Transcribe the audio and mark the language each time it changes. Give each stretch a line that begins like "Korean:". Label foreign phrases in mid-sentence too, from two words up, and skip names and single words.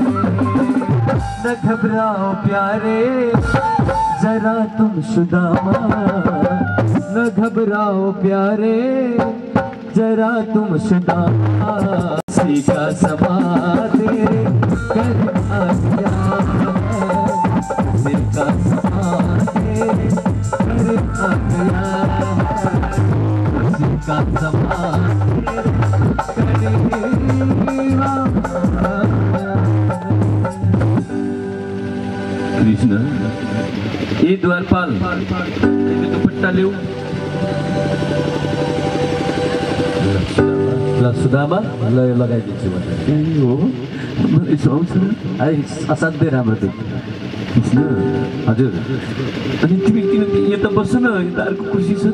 Hindi: न घबराओ प्यारे जरा तुम सुदामा, न घबराओ प्यारे जरा तुम सुदामा, सीखा समा तेरे कर आ गया, सीखा समा तेरे कर आ गया, सीखा समा तेरे कर आ गया।
Nepali: कृष्ण ए द्वारपाल दुपट्टा ल्याऊ। ल सुदामा ल यो लगाइदिन्छु भने। ए हो मलाई सुहाउँछ असाध्यै राम्रो थियो कृष्ण। हजुर। अनि तिमी किन यता बस्छ न, यता अर्को कुर्सी छ त।